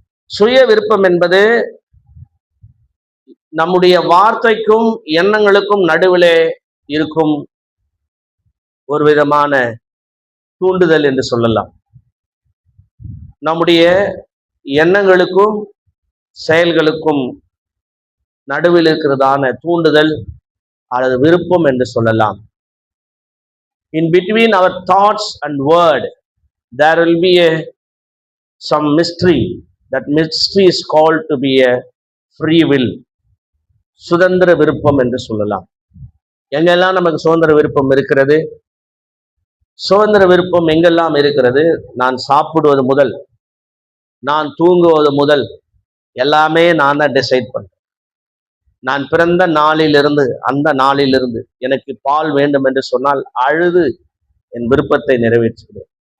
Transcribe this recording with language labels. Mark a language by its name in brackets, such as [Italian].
[Tamil] சுய விருப்பம் என்பது நம்முடைய வார்த்தைக்கும் எண்ணங்களுக்கும் நடுவிலே இருக்கும் ஒரு விதமான தூண்டுதல் என்று சொல்லலாம். நம்முடைய எண்ணங்களுக்கும் செயல்களுக்கும் நடுவில் இருக்கிறதான தூண்டுதல் அல்லது விருப்பம் என்று சொல்லலாம். [English] In between our thoughts and word there will be some mystery. That mystery is called to be a free will. [Tamil] சுதந்திர விருப்பம் என்று சொல்லலாம். எங்கெல்லாம் நமக்கு சுதந்திர விருப்பம் இருக்கிறது? சுதந்திர விருப்பம் எங்கெல்லாம் இருக்கிறது? நான் சாப்பிடுவது முதல் நான் தூங்குவது முதல் எல்லாமே நான் தான் டிசைட் பண்றேன். நான் பிறந்த நாளிலிருந்து, அந்த நாளிலிருந்து எனக்கு பால் வேண்டும் என்று சொன்னால் அழுது என் விருப்பத்தை நிறைவேற்றுகிறேன்.